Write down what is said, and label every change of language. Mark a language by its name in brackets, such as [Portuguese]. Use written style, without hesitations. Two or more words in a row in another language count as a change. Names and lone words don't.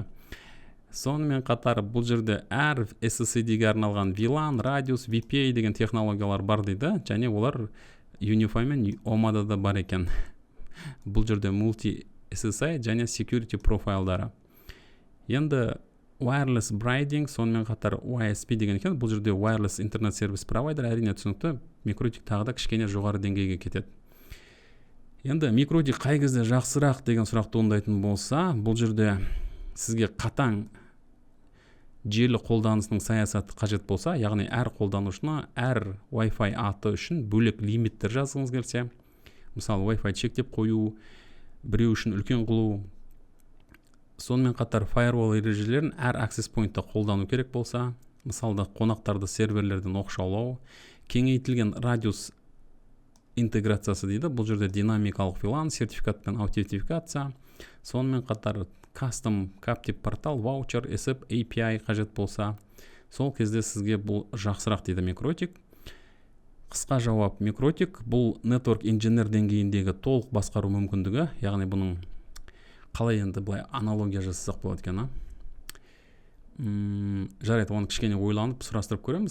[Kazakh] Сонымен қатар бұл жерде әр SSID-ге арналған VLAN, Radius, VPA деген технологиялар бар дейді, және олар Unify мен Omada'да бар екен. Бұл жерде [English] multi SSI [Kazakh] және security профайлдары. Енді [English] wireless braiding, [Kazakh] сонымен қатар WISP деген екен. [English] Бұл жерде wireless internet service provider, [Kazakh] әрине түсінікті, микротик тағы да кішкене жоғары деңгейге кетеді. Енді микротик қай кезде жақсырақ деген сұрақ туындайтын болса, бұл жерде сізге қатаң желі қолданысының саясаты қажет болса, яғни әр қолданушына әр Wi-Fi аты үшін бөлек лимиттер жазғыңыз келсе, мысалы Wi-Fi шектеп қою, біреу үшін үлкен қылу, сонымен қатар firewall ережелерін әр access point-та қолдану керек болса, мысалда қонақтарды серверлерден оқшаулау, кеңейтілген радиус интеграциясы дейді, бұл жерде динамикалық VLAN, сертификат пен аутентификация, сонымен қатар [English] custom captive [Kazakh] портал, ваучер, [English] SAP API [Kazakh] қажет болса, сол кезде сізге бұл жақсырақ дейді микротик. Қысқа жауап, микротик бұл [English] network engineer [Kazakh] деңгейіндегі толық басқару мүмкіндігі, яғни бұның қалай енді былай аналогия жасасақ болады екен, жарайды, оны кішкене ойланып сұрастырып көреміз.